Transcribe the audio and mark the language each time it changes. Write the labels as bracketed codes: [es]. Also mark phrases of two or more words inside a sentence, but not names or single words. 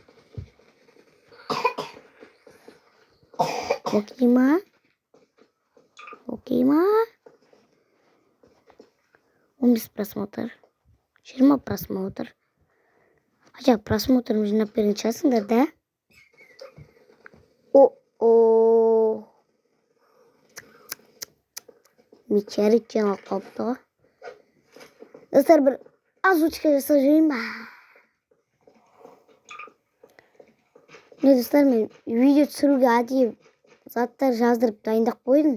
[kk] Окей ма? Окей ма? 15 просмотр. 20 просмотр. [ru] Хотя просмотр нужно перечислить, да? О-о. [kk] Мечерик ченал қалыпты. Достар, бір озвучка жасап жіберейін ба? Не, достар, мен видео түсіруге әдейі заттар жаздырып дайындап қойдым.